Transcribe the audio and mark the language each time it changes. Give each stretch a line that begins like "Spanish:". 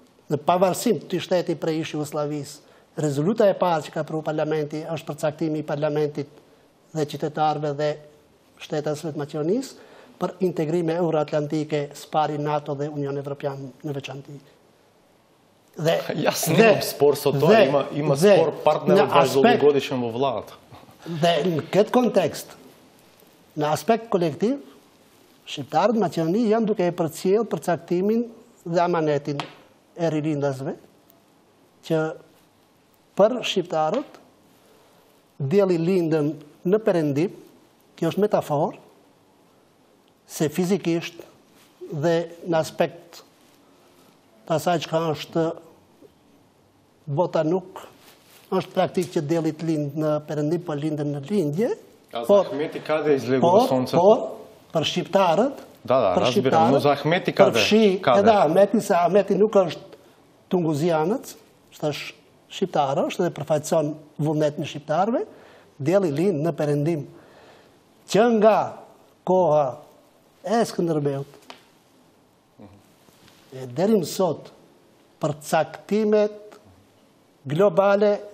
Albanian: në pavarësim të shteti prej ish Jugosllavisë, rezoluta e parë që ka pru parlamenti është përcaktimi I parlamentit dhe qytetarëve dhe shtetësve të Maqedonisë për integrime euroatlantike spari NATO dhe Union Evropian në veçantë.
Macedonian: Јас немам спор со тоа, има спор партнерот ваш долгогодишен во владата.
Albanian: Dhe në këtë kontekst, në aspekt kolektiv, shqiptarët Maqedoni janë duke e përcjell përcaktimin dhe amanetin e ririndasve, që për shqiptarët dielli lindën në Perëndim, kjo është metaforë, se fizikisht dhe në aspekt të asaj që ka është bota nuk është praktik që diellit lind në Perëndim, po lindën në lindje.
Macedonian: А за Ахмети каде излегува сонцето?
Albanian: Por për shqiptarët,
Macedonian: Да, разбирам, но за Ахмети каде?
Albanian: Përfshi edhe Ahmeti, se Ahmeti nuk është tunguzianët, është shqiptarë, është edhe përfaqëson vullnetin e shqiptarëve, dielli lind në Perëndim. Që nga koha e Skënderbeut, deri më sot, përcaktimet globale